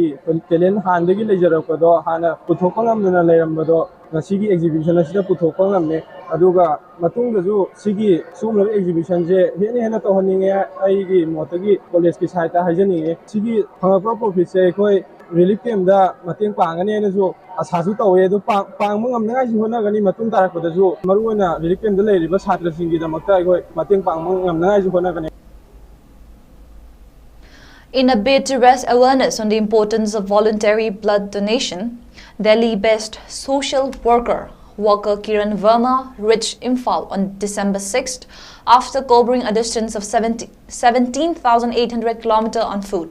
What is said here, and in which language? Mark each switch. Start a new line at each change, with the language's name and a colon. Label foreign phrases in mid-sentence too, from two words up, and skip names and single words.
Manipuri: ꯇꯦꯂꯦꯟ ꯍꯥꯟꯅꯗꯒꯤ ꯂꯩꯖꯔꯛꯄꯗꯣ ꯍꯥꯟꯅ ꯄꯨꯊꯣꯛꯄ ꯉꯝꯗꯅ ꯂꯩꯔꯝꯕꯗꯣ ꯉꯁꯤꯒꯤ ꯑꯦꯛꯖꯤꯕꯤꯁꯟ ꯑꯁꯤꯗ ꯄꯨꯊꯣꯛꯄ ꯉꯝꯃꯦ ꯑꯗꯨꯒ ꯃꯇꯨꯡꯗꯁꯨ ꯁꯤꯒꯤ ꯁꯤꯒꯨꯝꯂꯕ ꯑꯦꯛꯖꯤꯕꯤꯁꯟꯁꯦ ꯍꯦꯟꯅ ꯇꯧꯍꯟꯅꯤꯡꯉꯦ ꯑꯩꯒꯤ ꯃꯣꯠꯇꯒꯤ ꯀꯣꯂꯦꯖꯀꯤ ꯁꯥꯏꯠꯇ ꯍꯥꯏꯖꯅꯤꯡꯉꯦ ꯁꯤꯒꯤ ꯐꯪꯉꯛꯄ ꯄ꯭ꯔꯣꯐꯤꯠꯁꯦ ꯑꯩꯈꯣꯏ
English: relief camp
Manipuri: ꯃꯇꯦꯡ ꯄꯥꯡꯒꯅꯤ ꯍꯥꯏꯅꯁꯨ ꯑꯁꯥꯁꯨ ꯇꯧꯋꯦ ꯑꯗꯨ ꯄꯥꯡꯕ ꯉꯝꯅꯉꯥꯏꯁꯨ ꯍꯣꯠꯅꯒꯅꯤ ꯃꯇꯨꯡ ꯇꯥꯔꯛꯄꯗꯁꯨ ꯃꯔꯨꯑꯣꯏꯅ
English: relief camp
Manipuri: ꯂꯩꯔꯤꯕ ꯁꯥꯇ꯭ꯔꯁꯤꯡꯒꯤꯗꯃꯛꯇ ꯑꯩꯈꯣꯏ ꯃꯇꯦꯡ ꯄꯥꯡꯕ ꯉꯝꯅꯉꯥꯏꯁꯨ ꯍꯣꯠꯅꯒꯅꯤ.
English: In a bid to raise awareness on the importance of voluntary blood donation, Delhi-based social worker Kiran Verma reached Imphal on December 6th after covering a distance of 17,800 km on foot.